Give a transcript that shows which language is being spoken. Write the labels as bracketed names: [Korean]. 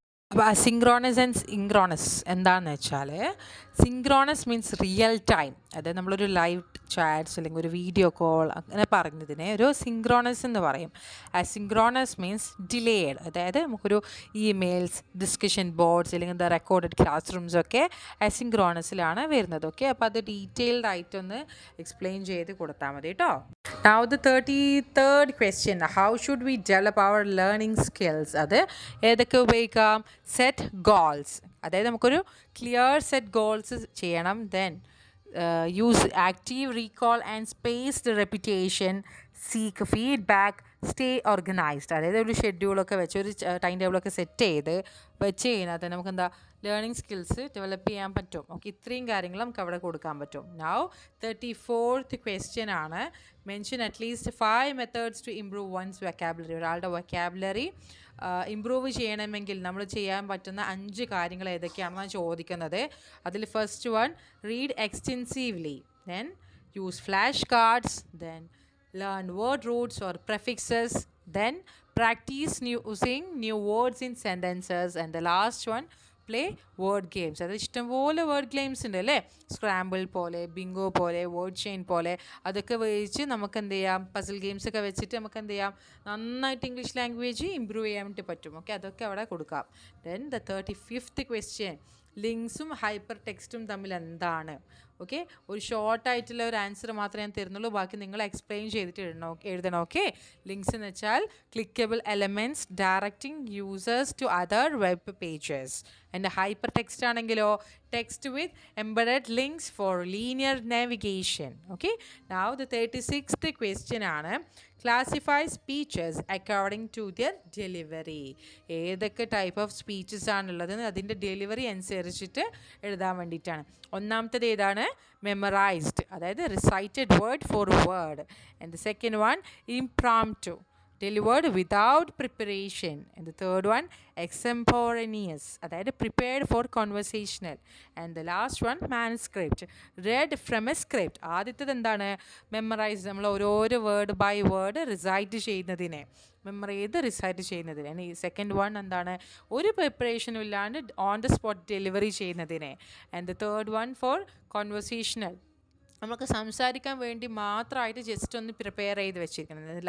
[Malayalam] അപ്പോൾ asynchronous and synchronous എന്താണെന്ന് വെച്ചാൽ, സിങ്ക്രോണസ് മീൻസ് റിയൽ ടൈം, അതായത് നമ്മളൊരു ലൈവ് ചാറ്റ്സ് അല്ലെങ്കിൽ ഒരു വീഡിയോ കോൾ അങ്ങനെ പറയുന്നതിനെ ഒരു സിങ്ക്രോണസ് എന്ന് പറയും. അസിങ്ക്രോണസ് മീൻസ് ഡിലേഡ്, അതായത് നമുക്കൊരു ഇമെയിൽസ്, ഡിസ്കഷൻ ബോർഡ്സ് അല്ലെങ്കിൽ റെക്കോർഡഡ് ക്ലാസ് റൂംസൊക്കെ അസിങ്ക്രോണസിലാണ് വരുന്നത്. ഓക്കെ, അപ്പോൾ അത് ഡീറ്റെയിൽഡ് ആയിട്ടൊന്ന് എക്സ്പ്ലെയിൻ ചെയ്ത് കൊടുത്താൽ മതി കേട്ടോ. [English] Now the 33rd question, how should we develop our learning skills? [Malayalam] അത് ഏതൊക്കെ ഉപയോഗിക്കാം? [English] set goals, [Malayalam] അതായത് നമുക്കൊരു ക്ലിയർ സെറ്റ് ഗോൾസ് ചെയ്യണം. [English] then use active recall and spaced repetition, seek feedback, stay organised, [Malayalam] അതായത് ഒരു ഷെഡ്യൂളൊക്കെ വെച്ച് ഒരു ടൈം ടേബിളൊക്കെ സെറ്റ് ചെയ്ത് വെച്ച് കഴിഞ്ഞാൽ തന്നെ നമുക്ക് ലേണിംഗ് സ്കിൽസ് ഡെവലപ്പ് ചെയ്യാൻ പറ്റും. ഓക്കെ, ഇത്രയും കാര്യങ്ങൾ നമുക്ക് അവിടെ കൊടുക്കാൻ പറ്റും. [English] Now 34th question ആണ്, mention at least 5 methods to improve one's vocabulary. [Malayalam] ഒരാളുടെ വൊക്കാബുലറി ഇംപ്രൂവ് ചെയ്യണമെങ്കിൽ നമ്മൾ ചെയ്യാൻ പറ്റുന്ന 5 കാര്യങ്ങൾ ഏതൊക്കെയാണെന്നാണ് ചോദിക്കുന്നത്. [English] അതിൽ first one, read extensively, then use flash cards, then learn word roots or prefixes, then practice using new words in sentences, and the last one, play word games. [Malayalam] അത് ഇഷ്ടംപോലെ വേർഡ് ഗെയിംസ് ഉണ്ട് അല്ലേ, സ്ക്രാമ്പിൾ പോലെ, Bingo പോലെ, word chain പോലെ. അതൊക്കെ വെച്ച് നമുക്ക് എന്ത് ചെയ്യാം, പസിൽ ഗെയിംസ് ഒക്കെ വെച്ചിട്ട് നമുക്ക് എന്ത് ചെയ്യാം, നന്നായിട്ട് ഇംഗ്ലീഷ് ലാംഗ്വേജ് ഇമ്പ്രൂവ് ചെയ്യാൻ വേണ്ടി പറ്റും. ഓക്കെ, അതൊക്കെ അവിടെ കൊടുക്കാം. [English] then the 35th question, [Malayalam] ലിങ്ക്സും hyper ടെക്സ്റ്റും തമ്മിൽ എന്താണ്? ഓക്കെ, ഒരു ഷോർട്ടായിട്ടുള്ള ഒരു ആൻസർ മാത്രമേ ഞാൻ തരുന്നുള്ളൂ, ബാക്കി നിങ്ങൾ എക്സ്പ്ലെയിൻ ചെയ്തിട്ട് എഴുതണം. ഓക്കെ, ലിങ്ക്സ് എന്ന് വെച്ചാൽ [English] Clickable elements directing users to other web pages. And hypertext ആണെങ്കിലോ text with embedded links for linear navigation. Okay, now the 36th question ആണ് classify speeches according to their delivery. [Malayalam] ഏതൊക്കെ type of speeches ആണുള്ളത് അതിൻ്റെ delivery അനുസരിച്ചിട്ട് എഴുതാൻ വേണ്ടിയിട്ടാണ്. ഒന്നാമത്തേത് ഏതാണ്? [English] Memorised, അതായത് recited word for word. And the second one impromptu, delivered without preparation. And the third one extemporaneous, അതായത് prepared for conversational. And the last one manuscript, read from a script. [Malayalam] ആദ്യത്തേത് എന്താണ്? മെമ്മറൈസ്, നമ്മൾ ഓരോരോ വേർഡ് ബൈ വേർഡ് റിസൈറ്റ് ചെയ്യുന്നതിനെ, memory ചെയ്ത് recite ചെയ്യുന്നതിന്. ഈ second one എന്താണ്? ഒരു പ്രിപ്പറേഷനും ഇല്ലാണ്ട് ഓൺ ദ സ്പോട്ട് ഡെലിവറി ചെയ്യുന്നതിനെ. [English] and the third one for conversational, [Malayalam] നമുക്ക് സംസാരിക്കാൻ വേണ്ടി മാത്രമായിട്ട് ജസ്റ്റ് ഒന്ന് പ്രിപ്പയർ ചെയ്ത് വെച്ചിരിക്കുന്നത്.